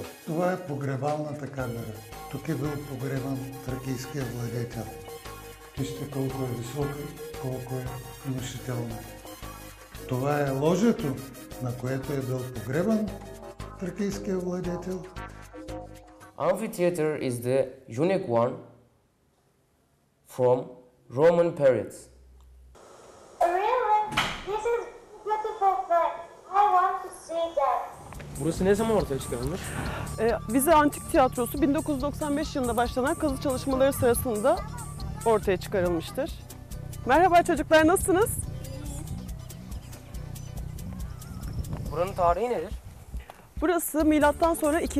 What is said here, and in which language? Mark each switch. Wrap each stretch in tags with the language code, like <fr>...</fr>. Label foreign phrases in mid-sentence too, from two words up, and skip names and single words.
<bg>Това е погребалната камера. Тук е бил погребан тракийския владетел. Вижте колко е висока, колко е внушителна. Това е ложето, на което е бил погребан тракийския владетел.</bg> <en>Amphitheater is the unique one from Roman periods. Really? This is beautiful place. I want to see that.</en> <tr>Burası ne zaman ortaya çıkarılmış? Vize Antik Tiyatrosu 1995 yılında başlanan kazı çalışmaları sırasında ortaya çıkarılmıştır. Merhaba çocuklar, nasılsınız? Buranın tarihi nedir? Burası milattan sonra 2.</tr>